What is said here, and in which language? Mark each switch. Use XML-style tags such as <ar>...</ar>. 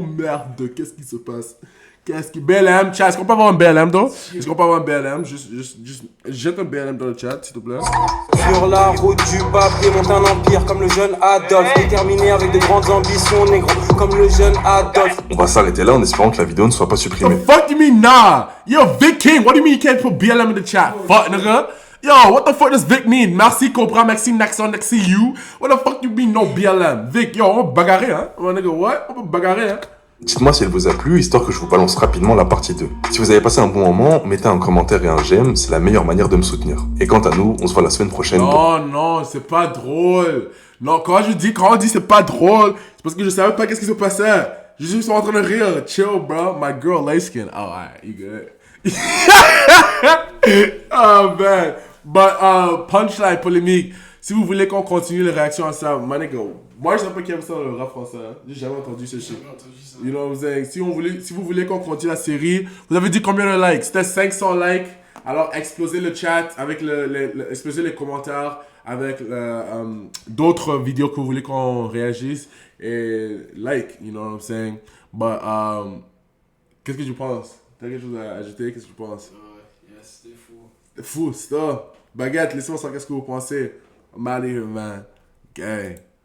<fr>Merde, qu'est-ce qui se passe? BLM, chat, est-ce qu'on peut avoir un BLM, donc? Est-ce qu'on peut avoir un BLM? Juste, jette un BLM dans le chat, s'il te plaît. Sur la route du papier, monte un empire comme le jeune Adolphe, déterminé avec de grandes ambitions, négro, comme le jeune Adolphe. On va s'arrêter là en espérant que la vidéo ne soit pas supprimée.</fr> <en>The fuck you mean, nah? Yo, Vic King, what do you mean you can't put BLM in the chat? Fuck, nigga. Yo, what the fuck does Vic mean? Merci, Cobra, Maxime, Naxon, Nexi, you. What the fuck you mean, no BLM?</en> <fr>Vic, yo, on va bagarrer, hein? On va,</fr> <en>nigga, what?</en> <fr>On va bagarrer, hein? Dites-moi si elle vous a plu, histoire que je vous balance rapidement la partie 2. Si vous avez passé un bon moment, mettez un commentaire et un j'aime, c'est la meilleure manière de me soutenir. Et quant à nous, on se voit la semaine prochaine. Non, c'est pas drôle. Non, quand on dit c'est pas drôle, c'est parce que je savais pas qu'est-ce qui se passait. Je suis juste en train de rire.</fr> <en>Chill, bro. My girl, light skin. Oh, alright, you good. Oh, man.</en> <fr>But, punchline polémique. Si vous voulez qu'on continue les réactions à ça,</fr> <en>my nigga,</en> <fr>moi je sais pas qui aime ça le rap français. Hein. J'ai jamais entendu ce shit.</fr> <en>You know what I'm saying?</en> <fr>Si vous voulez qu'on continue la série, vous avez dit combien de likes? C'était 500 likes. Alors explosez le chat avec explosez les commentaires avec d'autres vidéos que vous voulez qu'on réagisse.</fr> <en>Et like, you know what I'm saying?</en> <fr>But, qu'est-ce que tu penses? T'as quelque chose à ajouter? Qu'est-ce que tu penses? Yes, c'était fou. C'était fou, stop. Baguette, laissez-moi savoir qu'est-ce que vous pensez.</fr> <en>I'm out of here, man.</en> <fr>Gang.</fr>